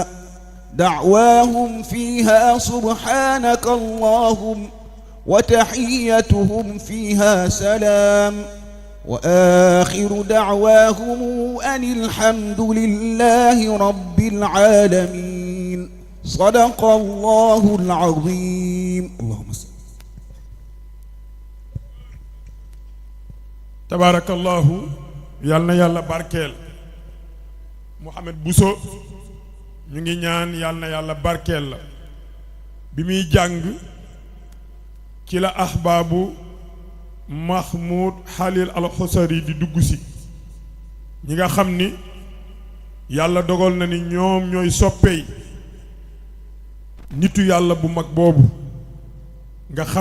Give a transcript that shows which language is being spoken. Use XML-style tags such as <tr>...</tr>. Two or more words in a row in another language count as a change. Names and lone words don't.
<ar>دعواهم فيها سبحانك اللهم وتحيتهم فيها سلام وآخر دعواهم أن الحمد لله رب العالمين. صدق الله العظيم. اللهم صل. تبارك الله.</ar> <wo>Yàlla na barkeel Muhammad Bousso ñu ngi ñaan yàlla na yàlla barkeel la bi muy jàng ci la ahbaabu Mahmoud Khalil al-Husari di dugg si ñi nga xam ni yàlla dogal na ni ñoom ñooy soppey nitu yàlla bu mag boobu nga xam</wo>